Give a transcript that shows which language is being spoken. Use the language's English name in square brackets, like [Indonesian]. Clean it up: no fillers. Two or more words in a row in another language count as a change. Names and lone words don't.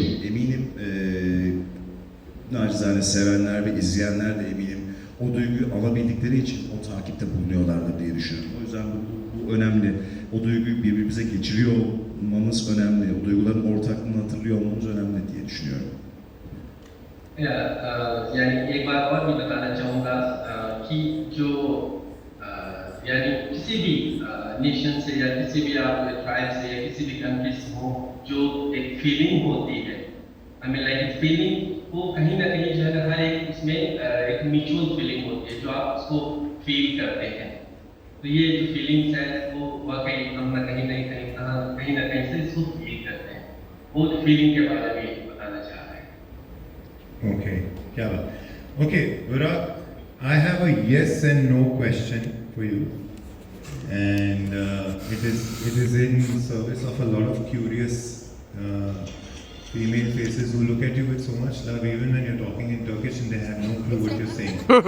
[Turkish] Eminim nacizane sevenler ve izleyenler de eminim o duyguyu alabildikleri için o takipte bulunuyorlardır diye düşünüyorum. O yüzden bu önemli. O duyguyu birbirimize geçiriyor olmamız önemli. O duyguların ortaklığını hatırlıyor olmamız önemli diye düşünüyorum. [Hindi] यानी एक बार और भी बताना चाहूँगा कि जो यानी किसी भी नेशन से या किसी भी आप ट्राइब से या किसी भी कंट्री से हो, जो एक फीलिंग होती है, [English] I mean like feeling [Hindi] वो कहीं ना कहीं जो है ना हर एक उसमें एक [English] mutual feeling [Hindi] होती है जो आप उसको फील करते हैं। तो ये जो फीलिंग्स है वो वाकई हम ना कहीं ना कहीं से इसको फील करते हैं। वो फीलिंग के बारे में बताना चाह रहे हैं। Okay, क्या बात. [English] Okay, Burak, I have a yes and no question for you, and it is in service of a lot of curious female faces who look at you with so much love, even when you're talking in Turkish and they have no clue what you're saying.